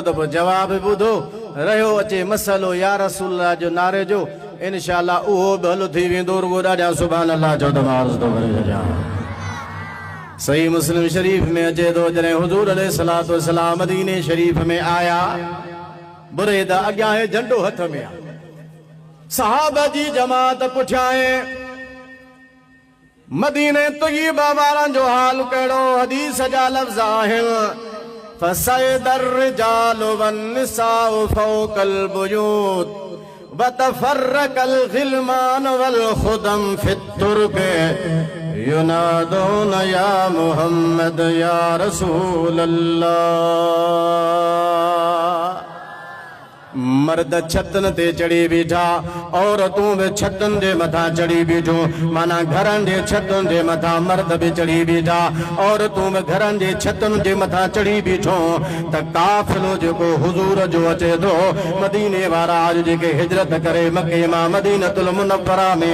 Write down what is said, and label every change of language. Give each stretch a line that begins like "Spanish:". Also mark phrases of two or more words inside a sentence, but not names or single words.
Sindhi: त पोइ जवाब ॿुधो रहियो अचे मसलो
Arabic: يا رسول الله
Sindhi: जो नारे जो
Arabic: إن شاء الله
Sindhi: उहो बि हल थी वेंदो रुगो ॾाढा
Arabic: سبحان الله
Sindhi: चओ त मां अर्ज़ थो करे छॾियां सही मुस्लिम शरीफ में अचे थो जॾहिं हुज़ूर
Arabic: عليه الصلاة والسلام
Sindhi: मदीने शरीफ में आया बुरैदा अॻियां है झंडो हथ में आहे सहाबा जी जमात पुठियां मदीने तय्यबा वारनि जो हाल कहिड़ो हदीस जा लफ़्ज़ आहिनि
Arabic: فصعد الرجال والنساء فوق البيوت وتفرق الغلمان والخدم في الطرق ينادون يا محمد يا رسول الله
Sindhi: मर्द छतन ते चढ़ी बीठा औरतूं भी छतन जे मथा चढ़ी बीठो माना घरन जे छतन जे मथा मर्द भी चढ़ी बीठा औरतूं भी घरन जे छतन जे मथा चढ़ी बीठो त काफ़िलो जेको हुजूर जो अचे थो मदीने वारा आज जेके हिजरत करे मके मां मदीनतुल मुनव्वरा में